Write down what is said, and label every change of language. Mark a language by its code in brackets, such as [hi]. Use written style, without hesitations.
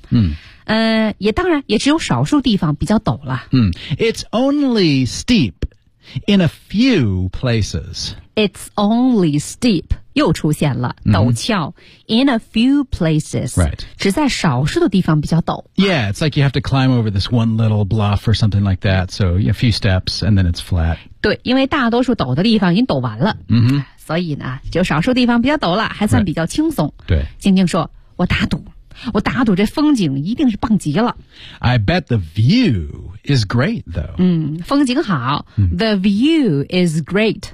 [en] yeah. [zh] 也当然也只有少数地方比较陡了、 [en] It's only steep in a few places It's only steep [zh] 又出现了、 [en] mm-hmm. 陡峭 in a few places. Right. [zh] 只在少数的地方比较陡。 [en] Yeah, it's like you have to climb over this one little bluff or something like that. So a few steps and then it's flat. [zh] 对，因为大多数陡的地方已经陡完了。 Mm-hmm. 所以呢，就少数地方比较陡了，还算比较轻松。 [en] Right. 对。 [zh] 静静说，我打赌这风景一定是棒极了。 [en] I bet the view is great, though. [zh] 嗯，风景好。Mm-hmm. [en] The view is great,、